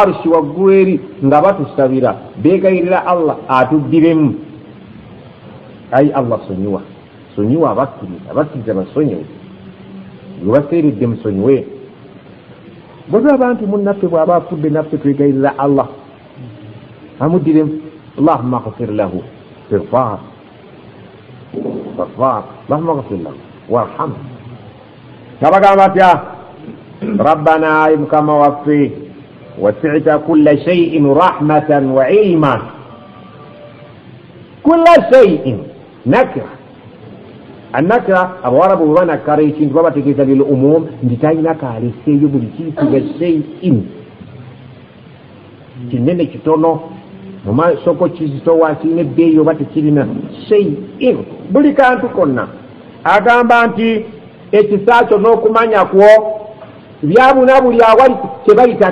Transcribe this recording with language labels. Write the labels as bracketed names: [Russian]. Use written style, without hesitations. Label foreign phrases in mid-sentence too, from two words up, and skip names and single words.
[Ganda] arshi waggulu eri nga batusabira beegayirira Allah atuddiremu ayi Allah sonyiwa abakkiriza basonyiwe gwe baseeredde musonyiwe bwe abantu munnaffe bw'aba afudde naffe twegayirira Allah amuddiremu [Arabic] اللهم اغفر له استغفار اللهم اغفر له وارحمه [Ganda] nabagamba atya rabbana ayi mukama waffe [Arabic] وسعت كل شيء رحمة وعلما كل شيء [Ganda] nakira annakira abawarabu bwe banakkara ekintu babategeeza [Arabic] للعموم [Ganda] nti talina kaaleseeyo buli kiyitibwa shay'in kinene kitono mu masoko kizitowa kirina ebbeeyi oba tekirina shay'in buli kantu konna agamba nti ekisa kyo n'okumanya kwo byabuna buli awali tebayita